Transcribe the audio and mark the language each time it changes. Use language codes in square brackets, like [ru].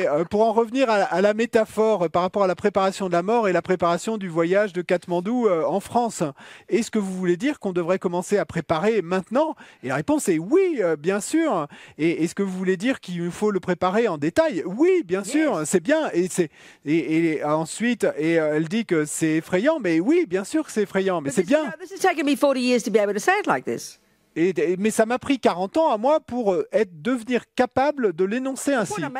[fr] Pour en revenir à la métaphore par rapport à la préparation de la mort et la préparation du voyage de Katmandou en France, est-ce que vous voulez dire qu'on devrait commencer à préparer maintenant? Et la réponse est oui, bien sûr. Et est-ce que vous voulez dire qu'il faut le préparer en détail? Oui, bien sûr, c'est bien. Et ensuite, elle dit que c'est effrayant, mais oui, bien sûr que c'est effrayant, mais c'est bien. [en] This has taken me 40 years to be able to say it like this. [fr] Mais ça m'a pris 40 ans à moi pour devenir capable de l'énoncer ainsi.